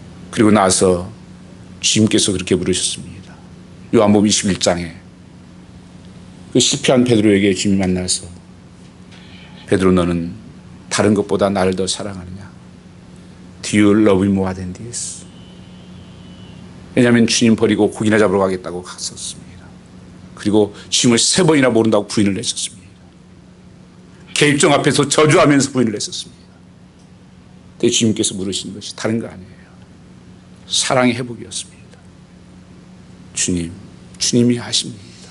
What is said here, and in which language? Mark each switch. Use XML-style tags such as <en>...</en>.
<ko>그리고 나서 주님께서 그렇게 부르셨습니다. 요한복음 21장에 그 실패한 베드로에게 주님이 만나서 베드로 너는 다른 것보다 나를 더 사랑하느냐?</ko> <en>Do you love me more than this?</en> <ko>왜냐하면 주님 버리고 고기나 잡으러 가겠다고 갔었습니다. 그리고 주님을 3번이나 모른다고 부인을 했었습니다. 계집종 앞에서 저주하면서 부인을 했었습니다. 근데 주님께서 물으신 것이 다른 거 아니에요. 사랑의 회복이었습니다. 주님이 하십니다.</ko>